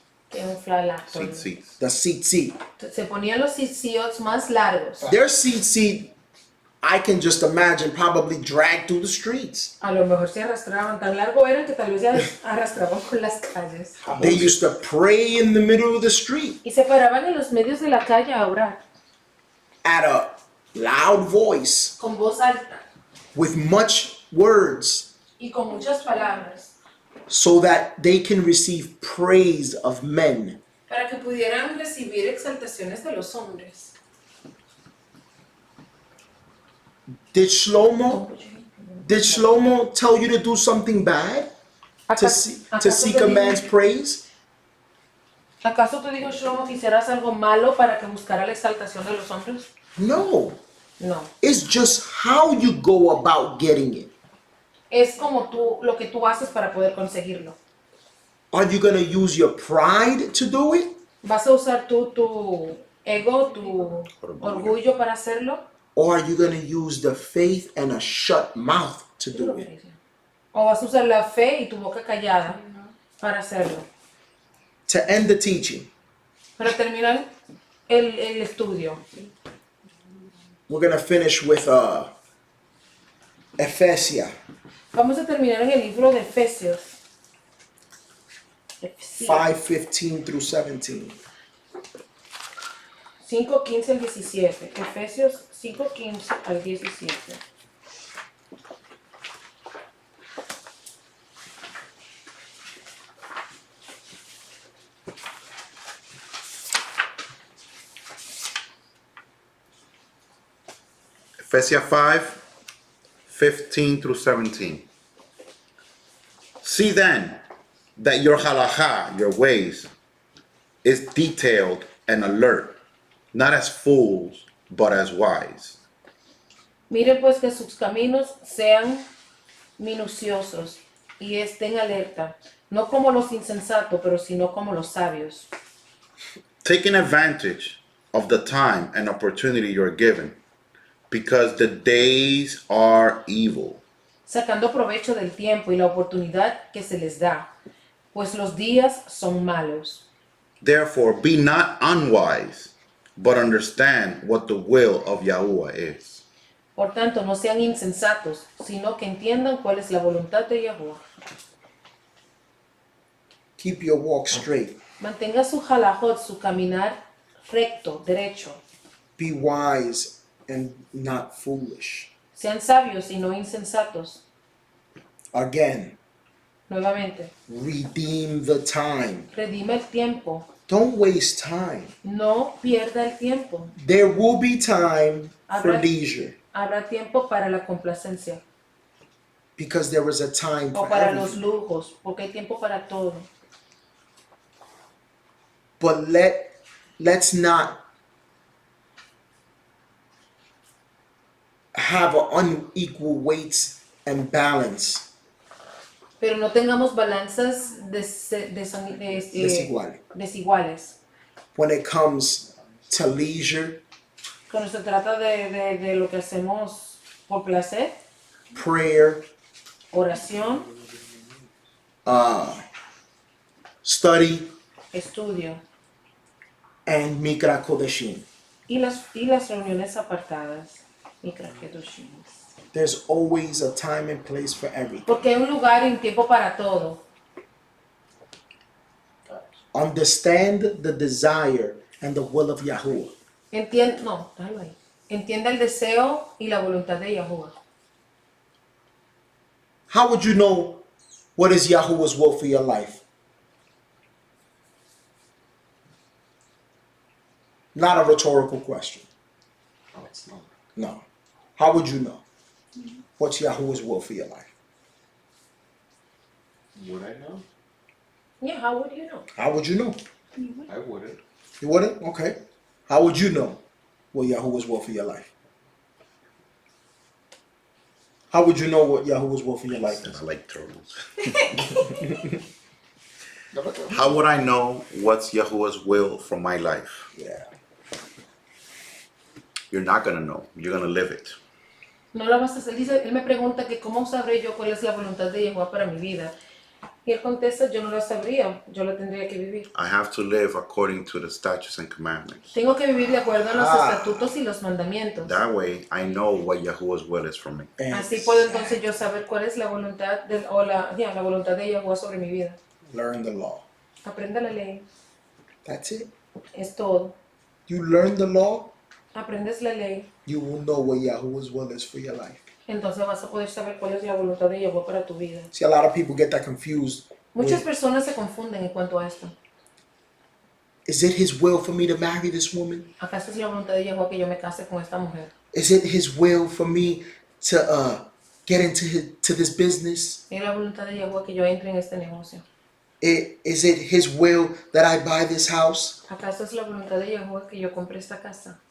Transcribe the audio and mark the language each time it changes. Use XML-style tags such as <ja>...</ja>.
<es>Que es un flalato.</es> <en>Seats. the tzitzit.</en> <es>Se ponían los tzitzit más largos.</es> <en>Their tzitzit, I can just imagine, probably dragged through the streets.</en> <es>A lo mejor se arrastraban, tan largo eran que tal vez se arrastraban por las calles.</es> <en>They used to pray in the middle of the street</en> <es>Y se paraban en los medios de la calle a orar,</es> <en>at a loud voice</en> <es>con voz alta</es> <en>with much words</en> <es>y con muchas palabras,</es> <en>so that they can receive praise of men.</en> <es>para que pudieran recibir exaltaciones de los hombres.</es> <en>Did Shlomo tell you to do something bad to seek a man's praise?</en> <es>¿Acaso te dijo Shlomo que hicieras algo malo para que buscara la exaltación de los hombres?</es> <en>No.</en> <es>No.</es> <en>It's just how you go about getting it.</en> <es>Es como lo que tú haces para poder conseguirlo.</es> <en>Are you going to use your pride to do it?</en> <es>¿Vas a usar tu ego, tu orgullo para hacerlo?</es> <en>Or are you going to use the faith and a shut mouth to do it?</en> <es>¿O vas a usar la fe y tu boca callada para hacerlo?</es> <en>To end the teaching,</en> <es>Para terminar el estudio,</es> <en>we're going to finish with Ephesia</en> <es>vamos a terminar en el libro de Efesios.</es> <en>5:15 through 17.</en> <es>5:15 al 17. Efesios 5:15 al 17.</es> <en>Ephesians 5:15 through 17. See then that your halakha, your ways, is detailed and alert, not as fools, but as wise.</en> <es>Miren pues que sus caminos sean minuciosos y estén alerta, no como los insensatos, pero sino como los sabios,</es> <en>Taking advantage of the time and opportunity you're given, because the days are evil.</en> <es>sacando provecho del tiempo y la oportunidad que se les da, pues los días son malos.</es> <en>Therefore, be not unwise, but understand what the will of Yahuwah is.</en> <es>Por tanto, no sean insensatos, sino que entiendan cuál es la voluntad de Yahuwah.</es> <en>Keep your walk straight.</en> <es>Mantenga su halajot, su caminar recto, derecho.</es> <en>Be wise and not foolish.</en> <es>Sean sabios y no insensatos.</es> <en>Again,</en> <es>Nuevamente,</es> <en>redeem the time.</en> <es>redime el tiempo.</es> <en>Don't waste time.</en> <es>No pierda el tiempo.</es> <en>There will be time for</en> <es>Habrá-</es> <en>leisure</en> <es>Habrá tiempo para la complacencia</es> <en>because there is a time</en> <es>o</es> <en>for</en> <es>para los</es> <en>everything.</en> <es>lujos, porque hay tiempo para todo.</es> <en>But let's not have an unequal weights and balance.</en> <es>Pero no tengamos balanzas Desigual. desiguales.</es> <en>When it comes to leisure,</en> <es>Cuando se trata de lo que hacemos por placer,</es> <en>prayer,</en> <es>oración,</es> <en>study,</en> <es>estudio</es> <en>and mikra kodeshim.</en> <es>y las reuniones apartadas.</es> <he>Micrakedoshim.</he> <en>There's always a time and place for everything.</en> <es>Porque hay un lugar y un tiempo para todo.</es> <en>Understand the desire and the will of Yahuwah.</en> <es>Entienda el deseo y la voluntad de Yahuwah.</es> <en>How would you know what is Yahuwah's will for your life? Not a rhetorical question. No, it's not. No. How would you know what's Yahuwah's will for your life? Would I know? Yeah, how would you know? How would you know? I wouldn't. You wouldn't? Okay. How would you know what Yahuwah's will for your life? How would you know what Yahuwah's will for your life is? I like turtles. How would I know what's Yahuwah's will for my life? Yeah. You're not gonna know. You're gonna live it.</en> <es>No la vas a hacer. Dice, él me pregunta que cómo sabré yo cuál es la voluntad de Yahuwah para mi vida. Y él contesta, yo no la sabría, yo la tendría que vivir.</es> <en>I have to live according to the statutes and commandments.</en> <es>Tengo que vivir de acuerdo a los estatutos y los mandamientos.</es> <en>That way, I know what Yahuwah's will is for me.</en> <es>Así puedo entonces yo saber cuál es la voluntad la voluntad de Yahuwah sobre mi vida.</es> <en>Learn the law.</en> <es>Aprenda la ley,</es> <en>That's it.</en> <es>es todo.</es> <en>You learn the law,</en> <es>Aprendes la ley,</es> <en>you will know what Yahuwah's will is for your life.</en> <es>entonces vas a poder saber cuál es la voluntad de Yahuwah para tu vida.</es> <en>See, a lot of people get that confused.</en> <es>Muchas personas se confunden en cuanto a esto.</es> <en>Is it his will for me to marry this woman?</en> <es>¿Acaso es la voluntad de Yahuwah que yo me case con esta mujer?</es> <en>Is it his will for me to get into this business?</en> <es>¿Es la voluntad de Yahuwah que yo entre en este negocio?</es> <en>Is it his will that I buy this house?</en> <es>¿Acaso es la voluntad de Yahuwah que yo compre esta casa?</es>